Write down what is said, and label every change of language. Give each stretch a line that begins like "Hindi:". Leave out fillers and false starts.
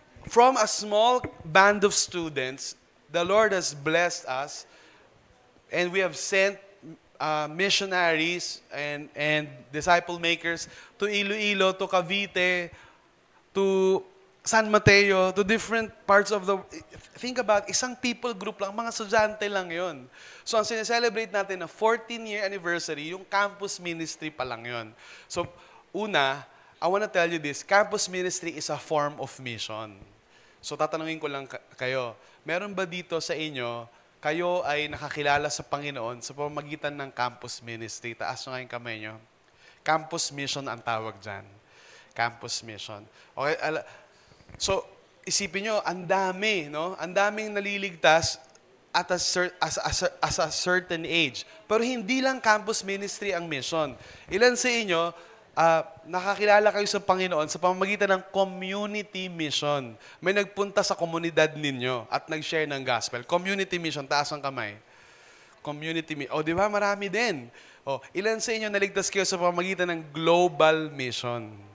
English: From a small band of students, the Lord has blessed us, and we have sent missionaries and disciple makers to Iloilo, to Cavite, to San Mateo, to different parts of the...
Filipino: Think about, isang people group lang, mga estudyante lang yon. So, ang sineselebrate natin na 14-year anniversary, yung campus ministry pa lang yon.
English: So, una, I want to tell you this, campus ministry is a form of mission.
Filipino: So, tatanungin ko lang kayo, meron ba dito sa inyo, kayo ay nakakilala sa Panginoon sa pamamagitan ng campus ministry? Taas nyo nga yung kamay nyo. Campus mission ang tawag dyan. Campus mission. Okay, so isipin nyo, ang dami, no? Ang daming naliligtas at
English: as a certain age.
Filipino: Pero hindi lang campus ministry ang mission. Ilan sa inyo, nakakilala kayo sa Panginoon sa pamamagitan ng community mission. May nagpunta sa komunidad ninyo at nag-share ng gospel. Community mission, taas ang kamay. Community mission. O, di ba? Marami din. O, ilan sa inyo naligtas kayo sa pamamagitan ng global mission?